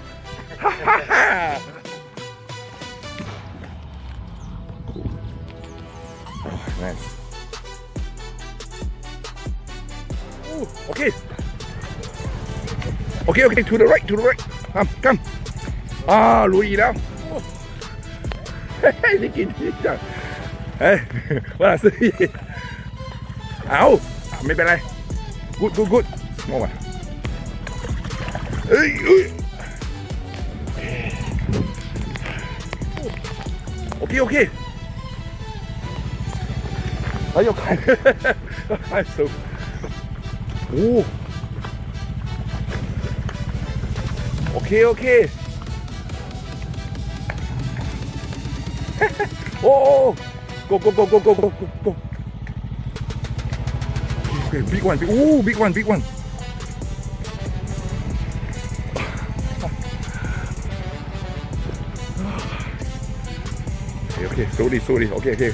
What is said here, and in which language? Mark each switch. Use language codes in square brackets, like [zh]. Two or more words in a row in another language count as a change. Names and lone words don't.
[en] Nice. Ooh, okay, to the right. Come. [th] รู้อีกแล้วได้กินจังว่าซื้อเอาไม่เป็นไร good มองมาโอเค [zh] 哎呦，太熟！ [en] 哦 ，OK， 哦 ，go！ Okay, big one！ Okay, sorry. Okay.